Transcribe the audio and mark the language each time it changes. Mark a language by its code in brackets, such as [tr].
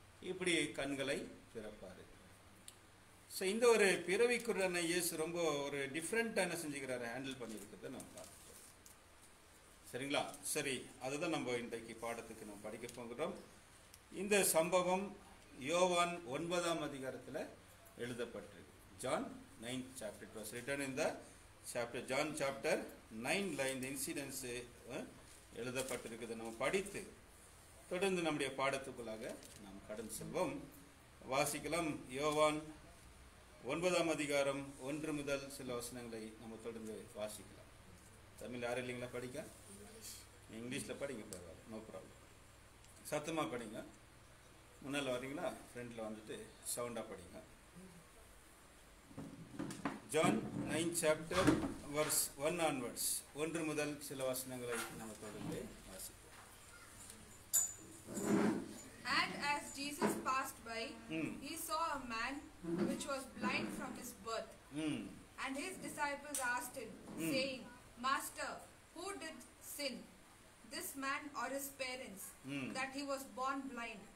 [ta] இப்படி கண்களை திறப்பார். ஸோ இந்த ஒரு பிறவி குருடனை இயேசு ரொம்ப ஒரு டிஃப்ரெண்ட்டாக என்ன செஞ்சுக்கிறாரு? ஹேண்டில் பண்ணியிருக்கிறத நம்ம பார்க்கலாம். சரிங்களா? சரி, அதுதான் நம்ம இன்றைக்கு பாடத்துக்கு நம்ம படிக்க போகிறோம். இந்த சம்பவம் யோவான் 9ஆம் அதிகாரத்தில் எழுதப்பட்டிருக்கு. [en] John 9th chapter. It was written in the chapter, John chapter 9ல [ta] இந்த இன்சிடென்ட்ஸ் எழுதப்பட்டிருக்குது. நம்ம படித்து தொடர்ந்து நம்முடைய பாடத்துக்குள்ளாக நாம் கடந்து செல்வோம். வாசிக்கலாம். யோவான் 9ஆம் அதிகாரம் 1 முதல் சில வசனங்களை நம்ம தொடர்ந்து வாசிக்கலாம். தமிழ் யாரும் இல்லைங்களா படிக்க? இங்கிலீஷில் படிங்க, பரவாயில்ல, [en] No problem. [ta] சத்தமாக படிங்க. முன்னால் வரீங்களா? ஃப்ரெண்டில் வந்துட்டு சவுண்டாக படிங்க. [en] John 9th chapter verse 1 onwards. [ta] 1 முதல் சில வசனங்களை நம்ம தொடர்ந்து வாசிப்போம். [en] And as Jesus passed by, he saw a man which was blind from his birth. And his disciples asked him, saying, Master, who did sin, this man or his parents, that he was born blind?